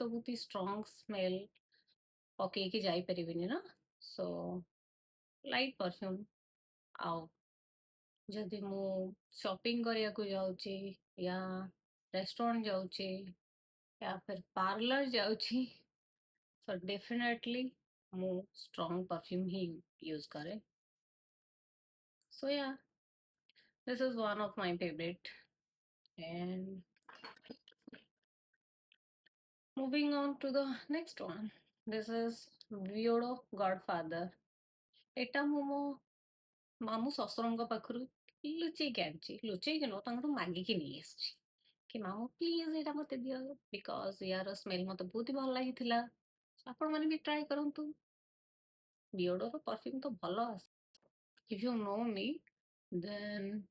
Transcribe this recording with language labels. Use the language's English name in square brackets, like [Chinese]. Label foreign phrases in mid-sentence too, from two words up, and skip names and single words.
[Odia] ତ ବହୁତ [English] strong smell [Odia] ପକେଇକି ଯାଇପାରିବିନି ନା [English] so light perfume [Odia] ଆଉ ଯଦି ମୁଁ ସପିଂ କରିବାକୁ ଯାଉଛି ୟା ରେଷ୍ଟୁରାଣ୍ଟ ଯାଉଛି [Hindi] या फिर [Odia] ପାର୍ଲର ଯାଉଛି [English] so definitely [Odia] ମୁଁ [English] strong perfume [Odia] ହିଁ ୟୁଜ କରେ [English] so ya this is one of my favorite and moving on to the next one this is Viodo Godfather [Odia] ଏଟା ମୁଁ ମୋ ମାମୁଁ ଶ୍ୱଶୁରଙ୍କ ପାଖରୁ ଲୁଚେଇକି ଆଣିଛି ଲୁଚେଇକି ନୁହଁ ତାଙ୍କଠୁ ମାଗିକି ନେଇ ଆସିଛି କି ମାମୁଁ ପ୍ଲିଜ ଏଇଟା ମତେ ଦିଅ ବିକଜ ୟାର ସ୍ମେଲ ମତେ ବହୁତ ହି ଭଲ ଲାଗିଥିଲା ଆପଣ ମାନେ ବି ଟ୍ରାଏ କରନ୍ତୁ ବିୟର୍ଡୋର ପରଫ୍ୟୁମ୍ ତ ଭଲ ଆସେ [English] if you know me then